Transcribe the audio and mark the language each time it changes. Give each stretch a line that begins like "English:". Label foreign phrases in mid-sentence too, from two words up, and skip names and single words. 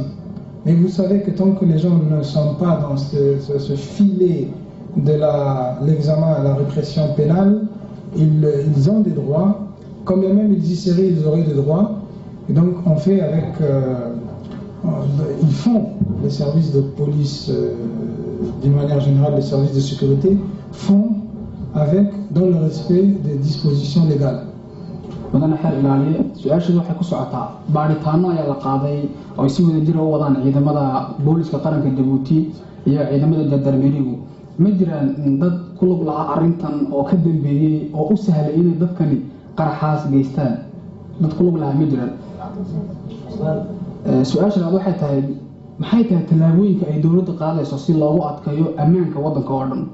French: Mais vous savez que tant que les gens ne sont pas dans ce filet de l'examen à la répression pénale, ils ont des droits, quand bien même ils y seraient, ils auraient des droits. Et donc on fait avec... ils font, les services de police, d'une manière générale, les services de sécurité, font dans le respect des dispositions légales.
Somali: mudane xeer ilaaliye su-aasheedu waxay ku socotaa baaritaano ayaa la qaaday oo ay si wada jir u wadaan ciidamada booliska qaranka Djibouti iyo ciidamada jandarmerigu ma jiraan dad ku lug lahaa arrintan oo ka dambeeyay oo u sahlay inay dadkani qaraxaas geystaan dad ku lug lahaa ma jiraan su-aasheedu waxay tahay maxay tahay tallaabooyinka ay dowladda qaadayso si loogu adkeeyo ammaanka waddanka oo dhan